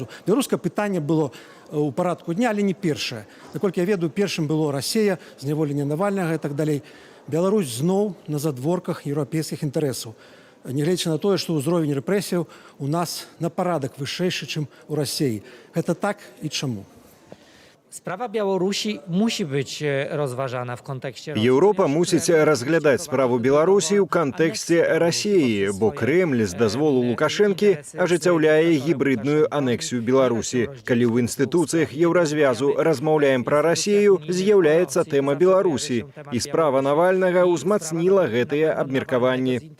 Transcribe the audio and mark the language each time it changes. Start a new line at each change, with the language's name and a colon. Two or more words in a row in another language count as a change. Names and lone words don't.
Belarusian: Беларускае пытанне было у парадку дня, але не першае. Наколькі я ведаю, першым было Расія, зняволенне Навальнага і так далей. Беларусь зноў на задворках еўрапейскіх інтарэсаў. Нягледзячы на тое, што ўзровень рэпрэсіяў у нас на парадак вышэйшы, чым у Расіі. Гэта так і чаму?
Polish: Sprawa Białorusi musi być rozważana w kontekście
Belarusian: Європа мусіць разглядаць справу Беларусі ў кантэксце Расіі, бо Крэмль з дазволу Лукашэнкі ажыццяўляе гібридную анексію Беларусі. Калі ў інстытуцыях Еўразвязу размаўляем пра Расію, з'яўляецца тэма Беларусі. І справа Навальнага ўзмацніла гэтыя абмеркаванні.